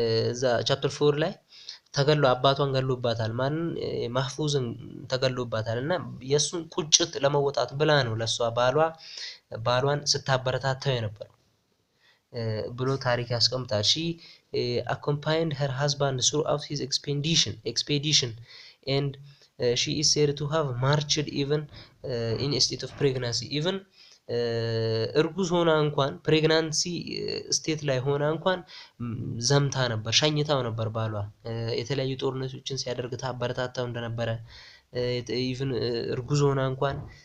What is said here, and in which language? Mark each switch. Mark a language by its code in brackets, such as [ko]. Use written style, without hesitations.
[am] እዛ ቻፕተር 4 ላይ አባቷን ገሎባታል። ማህፉዝን ተገሎባታል እና የሱን ቁጭት ለመወጣት ብላ ነው ለሷ ባሏን ስታበረታታው የነበረው ብሎ ታሪክ ያስቀምጣል። [en] she accompanied her husband throughout his expedition and she is said to have marched even in a state of pregnancy. [am] even እርጉዝ ሆና እንኳን ፕሬግናንሲ ስቴት ላይ ሆና እንኳን ዘምታ ነበር፣ ሸኝታው ነበር ባሏ። የተለያዩ ጦርነቶችን ሲያደርግ ታበረታታው እንደነበረ even እርጉዝ ሆና እንኳን